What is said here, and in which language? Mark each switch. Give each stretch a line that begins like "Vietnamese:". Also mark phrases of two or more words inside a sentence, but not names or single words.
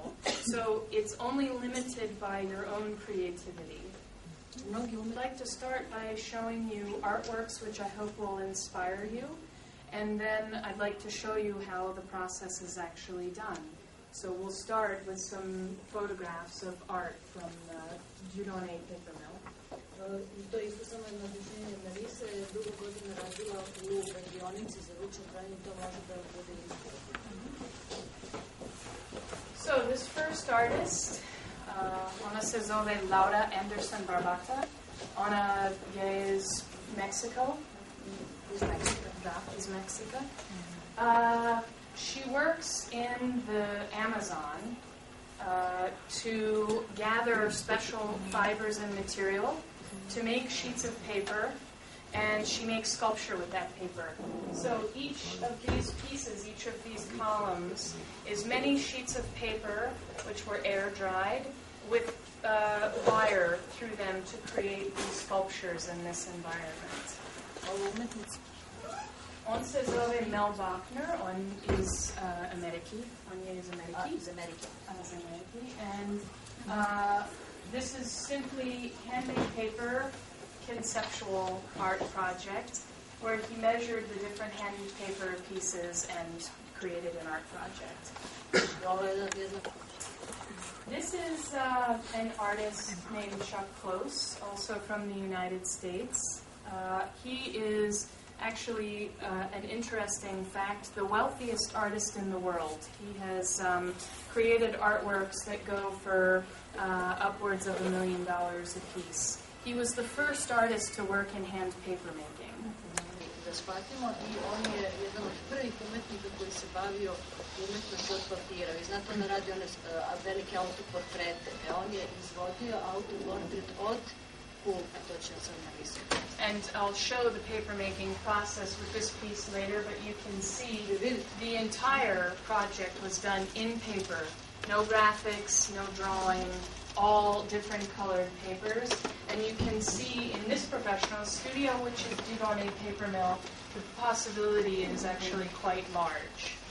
English: So it's only limited by your own creativity. I'd like to start by showing you artworks which I hope will inspire you, and then I'd like to show you how the process is actually done. So we'll start with some photographs of art from the Donne Papermill.
Serbian: To je isto samo jedno objašnjenje Marise, je dugo godina radila u radionici za ručno pravljenje, to može da bude isto.
English: So this first artist,
Serbian: ona se zove Laura Anderson Barbata. Ona je iz Mexico. Iz Mexico.
English: She works in the Amazon to gather special fibers and material to make sheets of paper, and she makes sculpture with that paper. So each of these pieces, each of these columns, is many sheets of paper which were air dried with wire through them to create these sculptures in this environment.
Serbian: On se zove Mel Wagner,
English: on is American.
Serbian: On je iz Amerike.
English: And this is simply handmade paper conceptual art project where he measured the different handmade paper pieces and created an art project. This is an artist named Chuck Close, also from the United States. He is actually an interesting fact, the wealthiest artist in the world. He has created artworks that go for upwards of $1 million a piece. He was the first artist to work in hand paper making.
Serbian: Da shvatimo, i on je jedan od prvih umetnika koji se bavio umetnošću od papira. Vi znate, on radi one velike autoportrete. On je izvodio autoportret od kulpa, to će sam napisati.
English: And I'll show the paper making process with this piece later, but you can see the entire project was done in paper. No graphics, no drawing, all different colored papers. And you can see in this professional studio, which is Donne Papermill, the possibility is actually quite large.